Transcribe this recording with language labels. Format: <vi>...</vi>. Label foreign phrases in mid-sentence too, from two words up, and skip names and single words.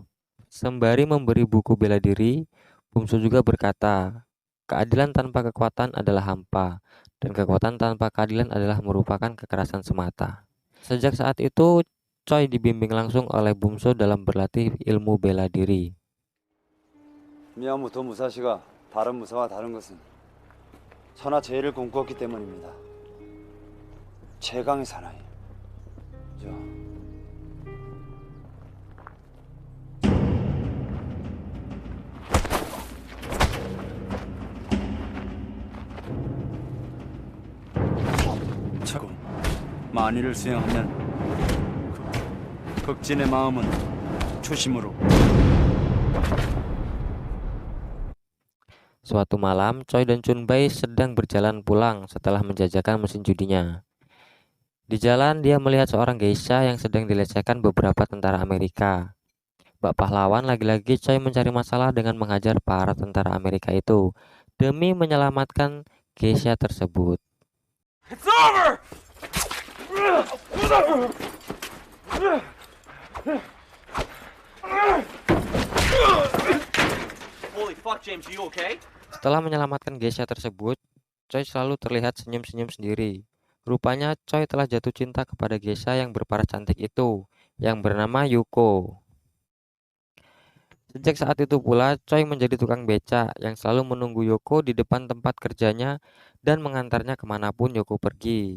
<id>Sembari memberi buku bela diri, Bumso juga berkata, keadilan tanpa kekuatan adalah hampa, dan kekuatan tanpa keadilan adalah merupakan kekerasan semata. Sejak saat itu, Choi dibimbing langsung oleh Bumso dalam berlatih ilmu bela diri.</id> <ko>미야모토 무사시가 다른 무사와 다른 것은 천하제일을 꿈꾸었기 때문입니다. 최강의 사나이. 저 차고 만일을 수행하면 극진의 마음은 초심으로.</ko> <id>Suatu malam, Choi dan Chunbei sedang berjalan pulang setelah menjajakan mesin judinya. Di jalan, dia melihat seorang geisha yang sedang dilecehkan beberapa tentara Amerika. Bak pahlawan lagi-lagi Choi mencari masalah dengan menghajar para tentara Amerika itu demi menyelamatkan geisha tersebut.</id> <en>It's over! Holy fuck, James, are you okay?</en> <id>Setelah menyelamatkan geisha tersebut, Choi selalu terlihat senyum-senyum sendiri. Rupanya Choi telah jatuh cinta kepada geisha yang berparas cantik itu, yang bernama Yuko. Sejak saat itu pula, Choi menjadi tukang beca yang selalu menunggu Yoko di depan tempat kerjanya dan mengantarnya kemanapun Yoko pergi.</id>